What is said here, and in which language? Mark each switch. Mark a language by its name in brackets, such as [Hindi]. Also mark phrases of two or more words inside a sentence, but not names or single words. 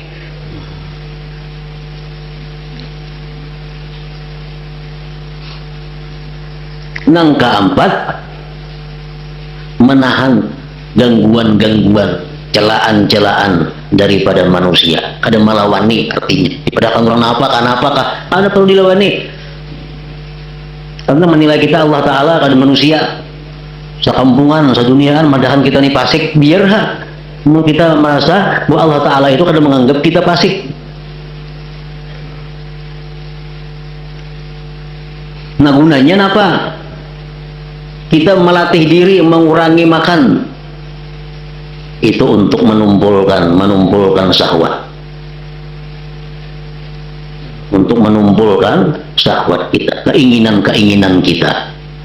[Indonesian] Yang keempat, menahan gangguan-gangguan, celaan-celaan daripada manusia. [Banjar] Ada melawani artinya. Padahal orang apakah ada perlu dilawani. Karena menilai kita Allah Ta'ala kada manusia. Sekampungan, seduniaan, madahan kita nih pasik, biar kita merasa bahwa Allah Ta'ala itu kada menganggap kita pasik. [Indonesian] Nah, gunanya apa? Kita melatih diri mengurangi makan. Itu untuk menumpulkan syahwat. Untuk menumpulkan syahwat kita, keinginan-keinginan kita.